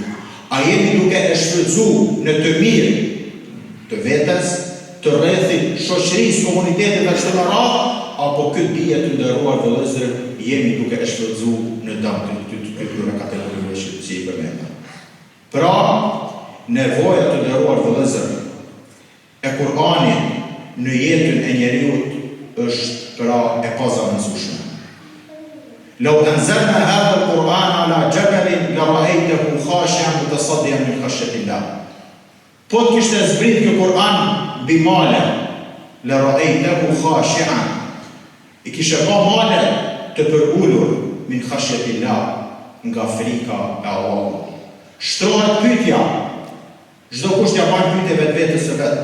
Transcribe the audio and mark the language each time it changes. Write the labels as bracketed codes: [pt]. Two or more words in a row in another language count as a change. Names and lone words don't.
[sq] A jemi duke e shfrytzuar në të mirë të vetes, të rrethit, shoqërisë, komunitetit dhe kështu me radhë, apo këtë dije të nderuar vëllezër jemi duke e shfrytzuar në dëm të këtyre kategorive që i përmenda. Pra, nevoja të nderuar vëllezër e Kur'anit në jetën e njeriut është pra e pazamendshme. [ar] لو أنزلنا هذا القرآن على جبل لرأيته خاشعا متصدعا من خشية الله. [sq] Po të kishte zbrit kjo Kur'an mbi male, [ar] لرأيته خاشعا. [sq] I kishe pa male të përulur [ar] من خشية الله, [sq] nga frika e Allahut. Shtrohet pyetja, çdo kush t'ia bën pyetje vetvetes së vet.